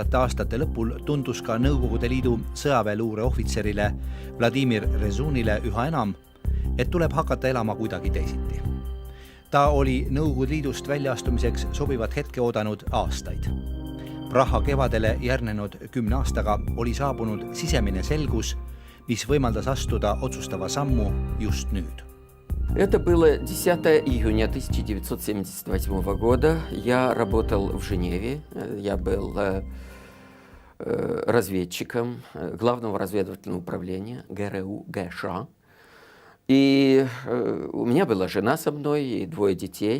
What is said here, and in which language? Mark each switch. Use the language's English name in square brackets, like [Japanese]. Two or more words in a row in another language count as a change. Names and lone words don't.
[Estonian] aastate lõpul tundus ka Nõukogude Liidu sõjaväeluure ohvitserile Vladimir Rezunile üha enam, et tuleb hakata elama kuidagi teisiti. Ta oli Nõukogude Liidust väljaastumiseks sobivat hetke oodanud aastaid. Praha kevadele järgnenud 10 aastaga oli saabunud sisemine selgus, mis võimaldas astuda otsustava sammu just nüüd. [Russian] Это было 10 июня 1978 года. Я работал в Женеве. Я был разведчиком Главного разведывательного управления ГРУ ГШ. И у меня была жена со мной и 2 детей.